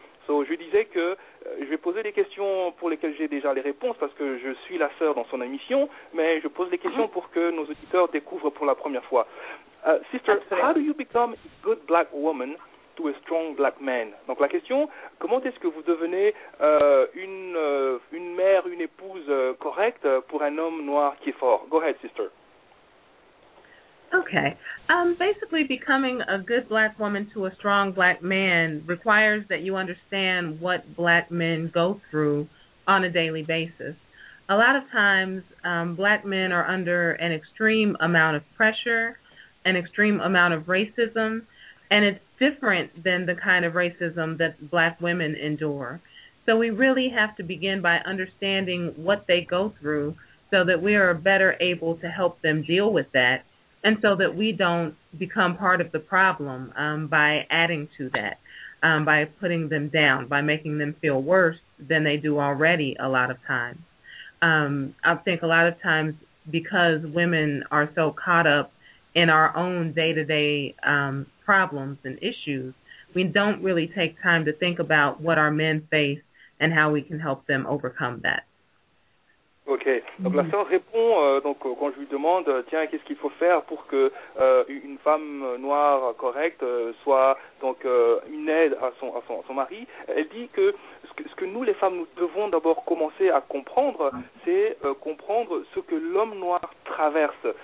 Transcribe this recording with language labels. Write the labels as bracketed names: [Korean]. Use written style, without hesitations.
[French] So, je disais que je vais poser des questions pour lesquelles j'ai déjà les réponses parce que je suis la sœur dans son émission, mais je pose des questions pour que nos auditeurs découvrent pour la première fois. [English] Sister, how do you become a good black woman to a strong black man? [French] Donc la question, comment est-ce que vous devenez une mère, une épouse correcte pour un homme noir qui est fort? [English] Go ahead, sister. Okay. Basically, becoming a good black woman to a strong black man requires that you understand what black men go through on a daily basis. A lot of times, black men are under an extreme amount of pressure, an extreme amount of racism, and it's different than the kind of racism that black women endure. So we really have to begin by understanding what they go through so that we are better able to help them deal with that, and so that we don't become part of the problem by adding to that, by putting them down, by making them feel worse than they do already a lot of times. I think a lot of times because women are so caught up in our own day-to-day problems and issues, we don't really take time to think about what our men face and how we can help them overcome that. [French] Ok, donc la sœur répond donc quand je lui demande tiens qu'est-ce qu'il faut faire pour que une femme noire correcte soit donc une aide à son mari, elle dit que ce que nous les femmes nous devons d'abord commencer à comprendre, c'est comprendre ce que l'homme noir traverse.